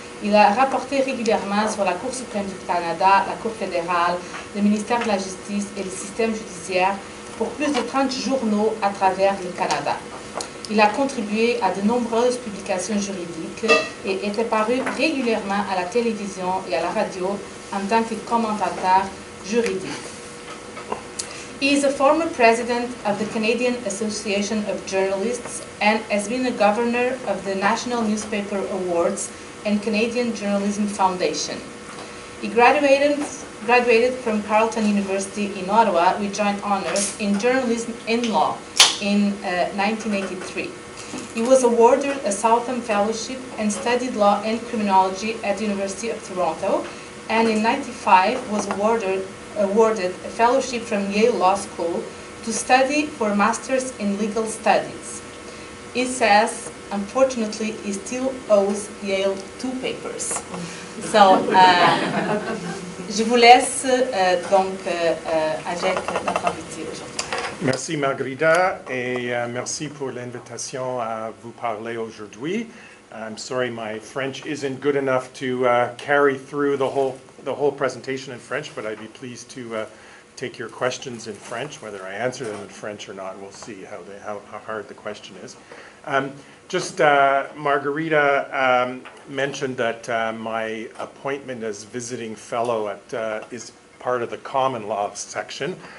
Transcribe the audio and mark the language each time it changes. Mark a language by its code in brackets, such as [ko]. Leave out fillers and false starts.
[fr] Il a rapporté régulièrement sur la Cour suprême du Canada, la Cour fédérale, le ministère de la Justice et le système judiciaire pour plus de 30 journaux à travers le Canada. Il a contribué à de nombreuses publications juridiques et était paru régulièrement à la télévision et à la radio en tant que commentateur juridique. [en] He is a former president of the Canadian Association of Journalists and has been a governor of the National Newspaper Awards and Canadian Journalism Foundation. He graduated from Carleton University in Ottawa with joint honors in journalism and law in 1983. He was awarded a Southam Fellowship and studied law and criminology at the University of Toronto, and in 1995 was awarded a fellowship from Yale Law School to study for a master's in legal studies. He says, unfortunately, he still owes Yale 2 papers. [fr] So, je vous laisse donc avec notre invité aujourd'hui. Merci Margarita et merci pour l'invitation à vous parler aujourd'hui. [en] I'm sorry my French isn't good enough to carry through the whole presentation in French, but I'd be pleased to take your questions in French, whether I answer them in French or not. We'll see how hard the question is. Margarita mentioned that my appointment as visiting fellow is part of the common law section.